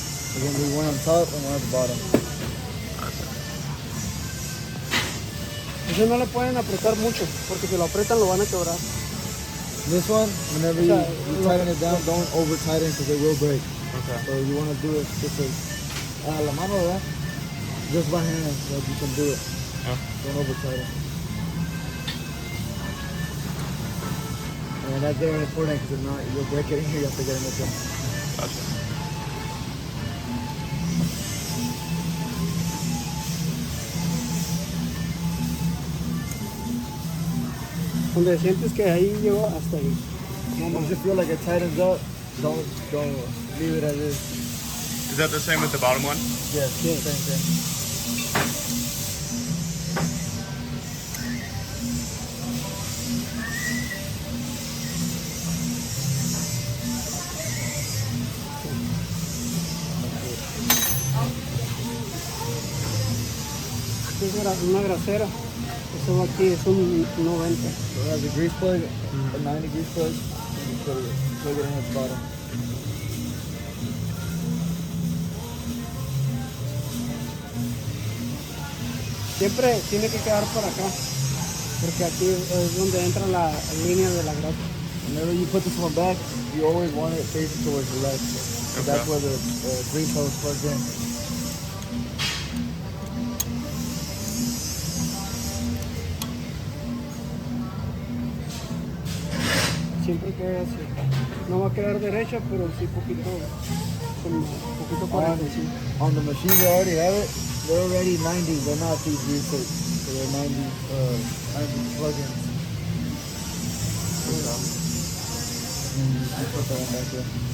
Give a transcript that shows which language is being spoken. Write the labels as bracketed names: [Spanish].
[English] We're gonna do one on top and one at the bottom. [Spanish] Eso no le pueden apretar mucho, porque si lo aprietan lo van a quebrar. [English] This one, whenever you tighten it down, don't over tighten because it will break. Okay. So you want to do it just like [Spanish] la mano, ¿verdad? [English] Just by hand, like you can do it. Yeah. Don't over tighten. And that's very important because if not, you'll break it in here. You have to get it in the Gotcha. [Spanish] Donde sientes que ahí llegó hasta ahí. [English] Once you feel like it tightens up, don't leave it as is. Is that the same with the bottom one? Yes, same thing. [Spanish] Es una grasera. Eso va aquí es un 90. [English] So it has a grease plug, a 90 grease plug, and you plug it in at the bottom. [Spanish] Siempre tiene que quedar por acá, porque aquí es donde entra la línea de la grasa. [English] Whenever you put this one back, you always want it facing towards the left. So that's where the grease hose plugs in. [Spanish] Siempre queda así. No va a quedar derecha, pero sí poquito, como poquito para encima. [English] On the machines that already have it, they're already 90. They're not these grease hoods. So they're 90 plug-ins. I put that one back there.